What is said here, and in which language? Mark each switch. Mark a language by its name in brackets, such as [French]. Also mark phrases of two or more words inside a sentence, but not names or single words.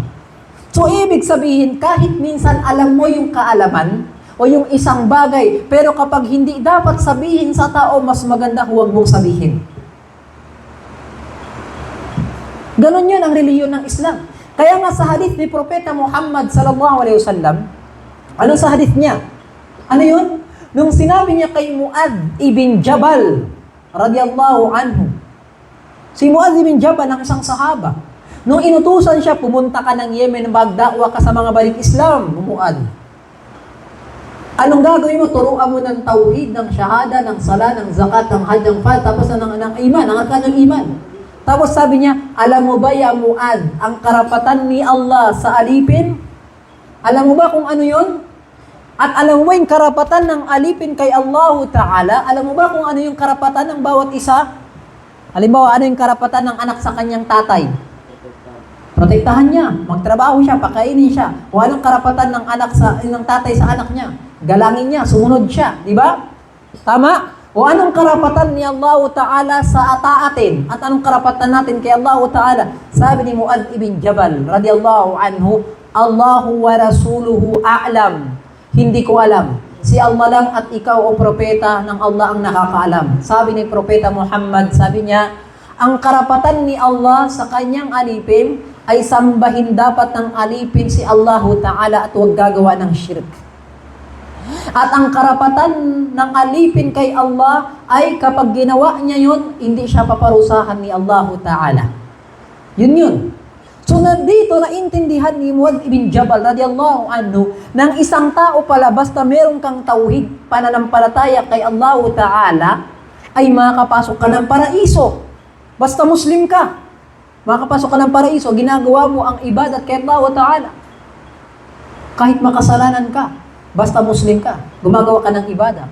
[Filipino] So, ibig sabihin, kahit minsan alam mo yung kaalaman, o yung isang bagay, pero kapag hindi dapat sabihin sa tao, mas maganda huwag mong sabihin. Ganon yun ang reliyon ng Islam. Kaya nga sa hadith ni Propeta Muhammad [Arabic] صلى الله عليه وسلم, [Filipino] ano sa hadith niya? Ano yun? Nung sinabi niya kay Mu'adh ibn Jabal, [Arabic] رضي الله عنه, [Filipino] si Mu'adh ibn Jabal ang isang sahaba. Nung inutusan siya, pumunta ka ng Yemen, magdakwa ka sa mga balik Islam, Mu'adh. Anong gagawin mo? Turuan mo ng tauhid, ng syahada, ng sala, ng zakat, ng hajj, ng fat, tapos ng iman, ng arkan ng iman. Tapos sabi niya, alam mo ba ya Mu'adh, ang karapatan ni Allah sa alipin? Alam mo ba kung ano yon? At alam mo ba yung karapatan ng alipin kay Allah Ta'ala? Alam mo ba kung ano yung karapatan ng bawat isa? Halimbawa, ano yung karapatan ng anak sa kanyang tatay? Protektahan niya, magtrabaho siya, pakainin siya. O anong karapatan ng tatay sa anak niya? Galangin niya, sumunod siya, di ba? Tama? O anong karapatan ni Allah Ta'ala sa ataatin? At anong karapatan natin kay Allah Ta'ala? Sabi ni Mu'adh ibn Jabal, [Arabic] رضي الله عنه, الله ورسوله أعلم. [Filipino] Hindi ko alam. Si Allah lang at ikaw o propeta ng Allah ang nakakaalam. Sabi ni Propeta Muhammad, sabi niya, ang karapatan ni Allah sa kanyang alipin ay sambahin dapat ng alipin si Allah Ta'ala at huwag gagawa ng shirk. At ang karapatan ng alipin kay Allah ay kapag ginawa niya yun, hindi siya paparusahan ni Allah Ta'ala. Yun. So dito naintindihan ni Mu'adh ibn Jabal [Arabic] رضي الله عنه [Filipino] ng isang tao pala basta meron kang tauhid, pananampalataya kay Allah Ta'ala, ay makakapasok ka ng paraiso. Basta Muslim ka, makakapasok ka ng paraiso, ginagawa mo ang ibadat kay Allah Ta'ala. Kahit makasalanan ka, basta Muslim ka, gumagawa ka ng ibadah.